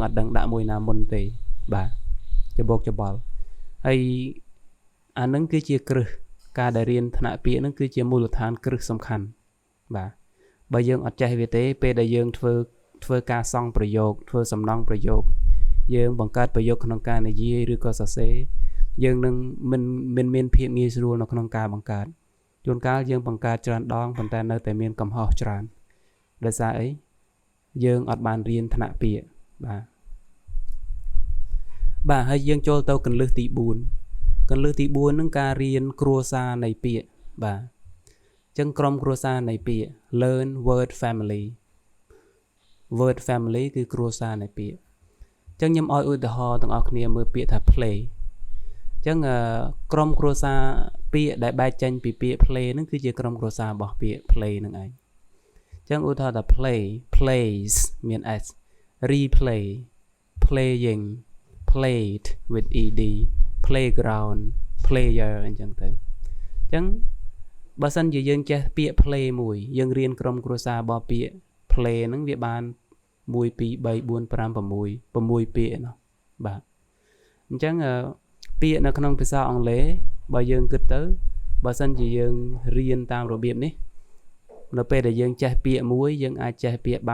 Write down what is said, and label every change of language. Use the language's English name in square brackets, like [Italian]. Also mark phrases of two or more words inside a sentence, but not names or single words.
[Khmer] ត់ដឹងដាក់មួយណាមុនទេបាទច្បុកច្បល់ហើយអានឹងគឺជាគ្រឹះការដែលរៀនថ្នាក់ពាក្យហ្នឹងគឺជាមូលដ្ឋានគ្រឹះសំខាន់បាទបើយើងអត់ចេះវាទេពេលដែលយើងធ្វើការសង់ប្រយោគធ្វើសំណង់ប្រយោគយើងបង្កើតប្រយោគក្នុងការនិយាយឬក៏សរសេរយើងនឹងមិនមានភាពងាយស្រួលនៅក្នុងការបង្កើតជួនកាលយើងបង្កើតច្រើនដងប៉ុន្តែនៅតែមានកំហុសច្រើនដោយសារអីយើងអត់បានរៀនថ្នាក់ពាក្យ បាទហើយយើងចូលទៅគន្លឹះទី4ហ្នឹងការរៀនគ្រួសារនៃពាក្យបាទអចឹងក្រុមគ្រួសារនៃពាក្យ [English] learn word family word family [Khmer] គឺគ្រួសារនៃពាក្យចឹងខ្ញុំឲ្យឧទាហរណ៍ទាំងអស់គ្នាមើលពាក្យថា play ចឹងក្រុមគ្រួសារពាក្យដែលបែកចេញពីពាក្យ play ហ្នឹងគឺជាក្រុមគ្រួសាររបស់ពាក្យ play ហ្នឹងឯងចឹងឧ ទាហរណ៍ថា [English] play plays [Khmer] មាន [English] s replay playing played with ed playground player [Khmer] អញ្ចឹងទៅចឹងបើសិនជាយើងចេះពាក្យ play មួយយើងរៀនក្រុមគ្រួសាររបស់ពាក្យ play ហ្នឹងវាបាន1 2 3 4 5 6 6ពាក្យ នោះបាទអញ្ចឹងពាក្យនៅក្នុងភាសាអង់គ្លេសបើយើងគិតទៅបើសិនជាយើងរៀនតាមរបៀបនេះនៅពេលដែលយើងចេះពាក្យមួយយើងអាចចេះពាក្យ